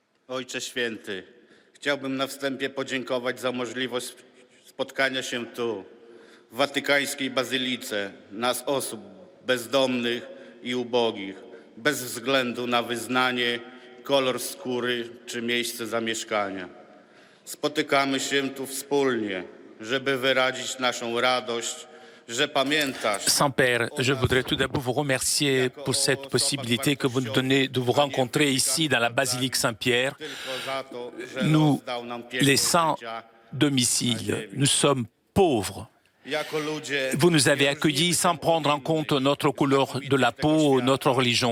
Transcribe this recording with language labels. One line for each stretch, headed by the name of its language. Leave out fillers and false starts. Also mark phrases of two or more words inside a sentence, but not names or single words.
Polish: Ojcze Święty, chciałbym na wstępie podziękować za możliwość spotkania się tu, w watykańskiej bazylice, nas osób bezdomnych i ubogich, bez względu na wyznanie, kolor skóry czy miejsce zamieszkania. Spotykamy się tu wspólnie, żeby wyrazić naszą radość, że pamiętasz.
French: Saint-Père, je voudrais tout d'abord vous remercier pour cette possibilité que vous nous donnez de vous rencontrer ici dans la basilique Saint-Pierre. Nous, les sans domicile, nous sommes pauvres. Vous nous avez accueillis sans prendre en compte notre couleur de la peau, notre religion.